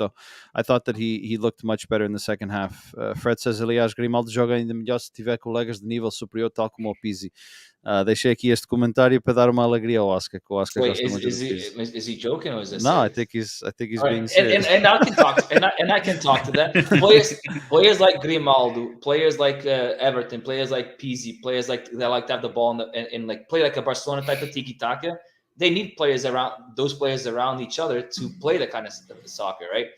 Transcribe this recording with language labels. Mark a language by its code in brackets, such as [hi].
[en] So I thought that he looked much better in the second half. Fred says, [pt] aliás, Grimaldo joga ainda melhor se tiver colegas de nível superior, tal como o Pizzi. Deixei aqui este comentário para dar uma alegria ao Oscar. [en] Wait, is he joking, or is this? No, I think he's being right. serious. And I can talk. And I can talk to that. Players like Grimaldo, players like Everton, players like Pizzi, players like that like to have the ball and like play like a Barcelona type of tiki taka. They need those players around each other to play that kind of soccer, right?